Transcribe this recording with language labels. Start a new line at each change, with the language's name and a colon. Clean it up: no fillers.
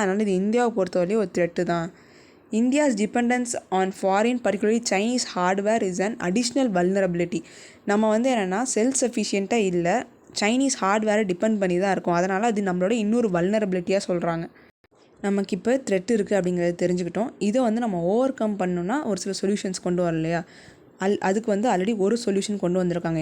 Tamil: அதனால் இது இந்தியாவை பொறுத்தவரையும் ஒரு த்ரெட்டு தான்.
English: India's dependence on foreign, particularly Chinese hardware is an additional vulnerability.
Tamil: நம்ம வந்து என்னென்னா செல்ஃப் சஃபிஷியண்ட்டாக இல்லை, சைனீஸ் ஹார்ட்வேரை டிபெண்ட் பண்ணி தான் இருக்கும். அதனால் அது நம்மளோட இன்னொரு வல்னரபிலிட்டியாக சொல்கிறாங்க. நமக்கு இப்போ த்ரெட் இருக்குது அப்படிங்கிறத தெரிஞ்சுக்கிட்டோம். இதை வந்து நம்ம ஓவர் கம் பண்ணணுன்னா ஒரு சில சொல்யூஷன்ஸ் கொண்டு வரலையா, அதுக்கு வந்து ஆல்ரெடி ஒரு சொல்யூஷன் கொண்டு வந்திருக்காங்க.